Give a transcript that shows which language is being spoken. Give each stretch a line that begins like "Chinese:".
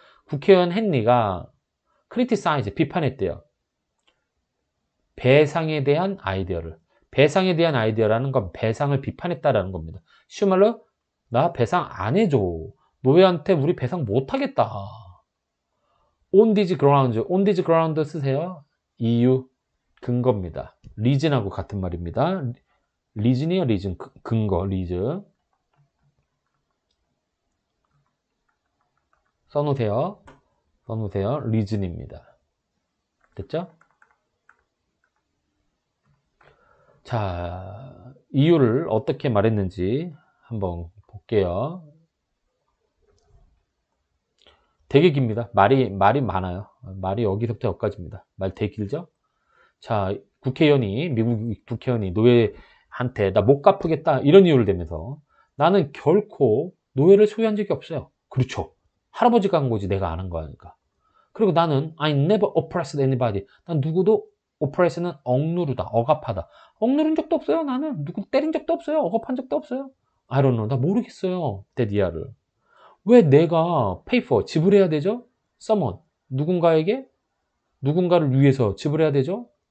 Korean: 국회의원 헨리가 criticize, 비판했대요. 배상에 대한 아이디어를. 배상에 대한 아이디어라는 건 배상을 비판했다라는 겁니다. 쉬운 말로 나 배상 안 해줘. 노예한테 우리 배상 못 하겠다. on this ground 쓰세요. 이유, 근거입니다. reason하고 같은 말입니다.
English: reason이요, reason.
Korean: 근거, reason. 써놓으세요. reason입니다. 됐죠? 자, 이유를 어떻게 말했는지 한번 볼게요. 되게 깁니다. 말이 많아요. 말이 여기서부터 여기까지입니다. 말 되게 길죠? 자, 미국 국회의원이 노예한테 나 못 갚으겠다 이런 이유를 대면서 나는 결코 노예를 소유한 적이 없어요. 그렇죠. 할아버지가 한 거지 내가 안 한 거니까.
English: 그리고 나는 I never oppressed anybody.
Korean: 난 누구도 oppress는 억누르다, 억압하다. 억누른 적도 없어요. 나는 누구 때린 적도 없어요. 억압한 적도 없어요. I don't know. 나 모르겠어요. 데디아를. 왜 내가 pay for, 지불해야 되죠? someone, 누군가를 위해서 지불해야 되죠?